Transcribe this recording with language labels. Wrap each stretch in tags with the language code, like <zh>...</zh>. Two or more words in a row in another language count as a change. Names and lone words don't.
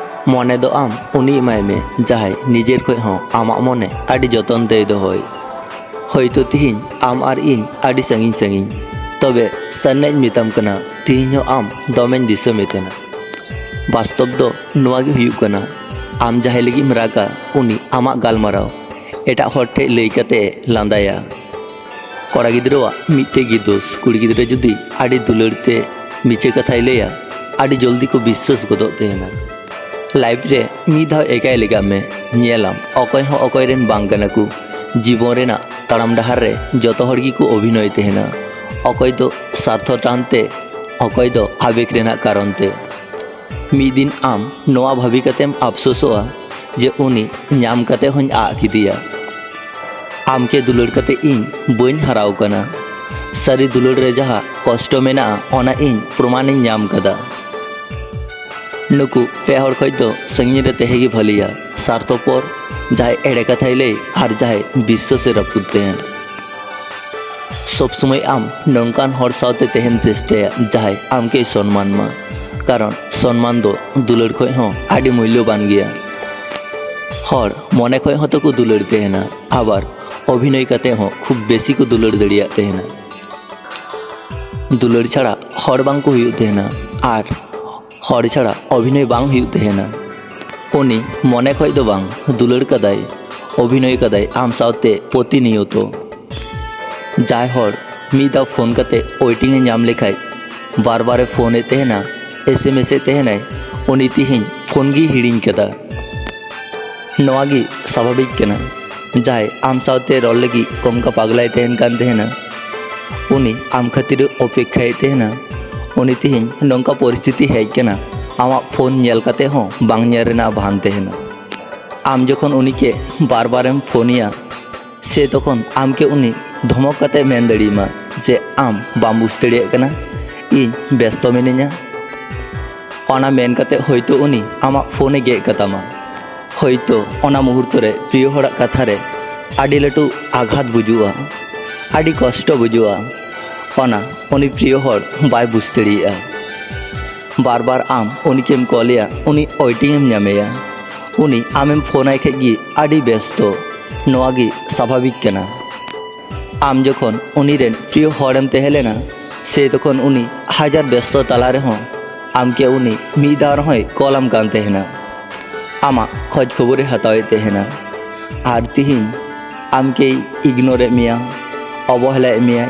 <sat>मने दो आम उनी एमाय में जहाय निजेर खय हों आमाग मने आदि जतन ते दोहय। हयतो तिहिन आम आर इन आदि सागिन सागिन तबे सान्नाय मेताम कना तिहिन हो आम दमेन दिसो मेतेना। वास्तव दो नोआ गे हुयुग कना आम जहाय लगिम रागा उनी आमाग गालमाराव एटा हर ठे लई कते लांदाया। कड़ा गिद्रावा मिट्टे गी दोष कुड़ी गिद्रा जुदी आदि दुलारते मिचे कथाय लैया आदि जल्दी को विश्वास गदो तेहेना। लाइफ रे मिद धाव एकाय लेगा में नेलाम अकय हो अकय रेन बांग कना को जीवन रेना ताड़ाम डाहार रे जतो हर गी को अभिनय तेहेना। अकय दो स्वार्थ टानते अकय दो आवेग रेना कारण ते। मिद दिन आम नोआ भाभी कतेम अफसोसोआ जे उनी नाम कते हों आ किदिया। आम के दुलार कते इन बइन हराव कना। सारी दुलार रे जहा कष्ट मेना ओना इन प्रमाण इन नाम कदा। नुकु पे हर खय दो संगी रे तेहेगी भलिया स्वार्थपर जहाय एड़े कथाय लै आर जहाय विश्वास रपुद तेहेन। सब समय आम नंकान हर सावते तेहेन चेष्टाया जहाय आमके सम्मान मा कारण सम्मान दो दुलार खय हों आदि मूल्यवान गया। हर मने खय हों तो को दुलार तेहेना आबार अभिनय कते हों खूब बेसी को दुलार दड़िया तेहेना। दुलार छाड़ा हर बांग को हुयुग तेहेना आर हर छाड़ा अभिनय बांग हुयुग तेहेना। उनी मने खय दो बांग दुलार कदाय अभिनय कदाय आम सावते प्रतिनियत। जाय हर मिद दाव फोन कते वेटिंग नाम लेखाय बार बार फोन तेहेना SMS तेहेनाय उनी तिहिन फोन गी हिड़िंग कदा। नोआ गी स्वाभाविक कना जहाय आम सावते रल लगी कम का पागलाय तेहेन कान तेहेना उनी आम खातिर अपेक्षाय तेहेना। उनी तिहिन नंका परिस्थिति हेज कना आमा फोन नेल कते हों बांग नेल रेना भान तेहेना। आम जखन उनी के बार बारेम फोनिया से तखन आम के उनी धमक कते मेन दड़ीमा जे आम बाम बुझ दड़ियाग कना इन व्यस्त मिनिया। ओना मेन कते हयतो उनी आमा फोने गेग कतामा। हयतो ओना मुहूर्त रे प्रिय हड़ा कथा रे आदि लाटू आघात बुजुआ आदि कष्ट बुजुआ ओना उनी प्रिय हड़ बाय बुझ दड़िया। बार बार आम उनी केम कॉलिया उनी वेटिंग नामेया उनी आमेम फोनाय खेगी आदि व्यस्त नोआ गी स्वाभाविक कना। आम जखन उनी रेन प्रिय हड़ेम तेहेलेना से तखन उनी हजार व्यस्त ताला रे हों आमके उनी मिद दाव रहोय कॉलम कान तेहेना आमा खोज खबर हतावे तेहेना। आर तिहिन आमके इग्नोर मिया अवहेला मिया।</sat>